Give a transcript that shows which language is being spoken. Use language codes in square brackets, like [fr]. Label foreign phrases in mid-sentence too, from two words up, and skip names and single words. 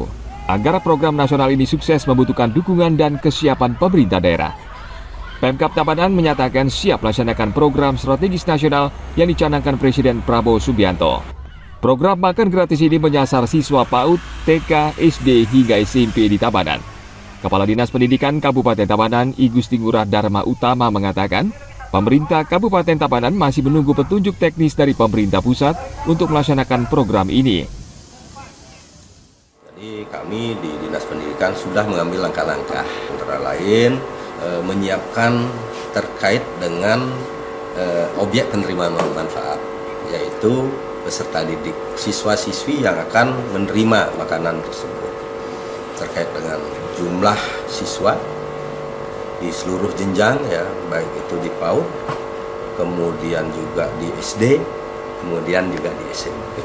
[id] Agar program nasional ini sukses membutuhkan dukungan dan kesiapan pemerintah daerah. Pemkab Tabanan menyatakan siap melaksanakan program strategis nasional yang dicanangkan Presiden Prabowo Subianto. Program makan gratis ini menyasar siswa PAUD, TK, SD hingga SMP di Tabanan. Kepala Dinas Pendidikan Kabupaten Tabanan, I Gusti Ngurah Dharma Utama mengatakan, Pemerintah Kabupaten Tabanan masih menunggu petunjuk teknis dari pemerintah pusat untuk melaksanakan program ini. Jadi kami di Dinas Pendidikan sudah mengambil langkah-langkah, antara lain menyiapkan terkait dengan objek penerima manfaat, yaitu peserta didik, siswa-siswi yang akan menerima makanan tersebut, terkait dengan jumlah siswa di seluruh jenjang, ya, baik itu di PAUD, kemudian juga di SD, kemudian juga di SMP.